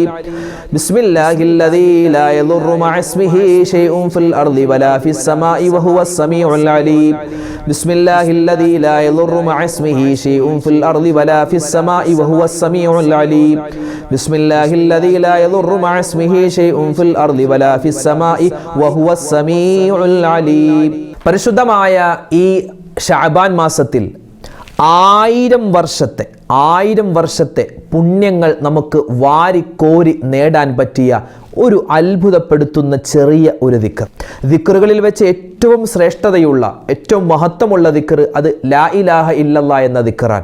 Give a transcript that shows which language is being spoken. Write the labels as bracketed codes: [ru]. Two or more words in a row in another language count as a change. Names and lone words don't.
[ar] بسم الله الذي لا يضر مع اسمه شيء في الأرض ولا في السماء وهو السميع العليم. بسم الله الذي لا يضر مع اسمه شيء في الأرض ولا في السماء وهو السميع العليم. بسم الله الذي لا يضر مع اسمه شيء في الأرض ولا في السماء وهو السميع العليم. [ml] പരിശുദ്ധമായ ഈ ശഅബാൻ മാസത്തിൽ 1000 വർഷത്തെ പുണ്യങ്ങൾ നമുക്ക് വാരിക്കോരി നേടാൻ പറ്റിയ ഒരു അത്ഭുതപ്പെടുത്തുന്ന ചെറിയ ഒരു ദിക്റുകളിൽ വെച്ച് ഏറ്റവും ശ്രേഷ്ഠതയുള്ള, ഏറ്റവും മഹത്വമുള്ള ദിക്ർ അത് [ar] لا إله إلا الله [ml] എന്ന ദിക്റാണ്.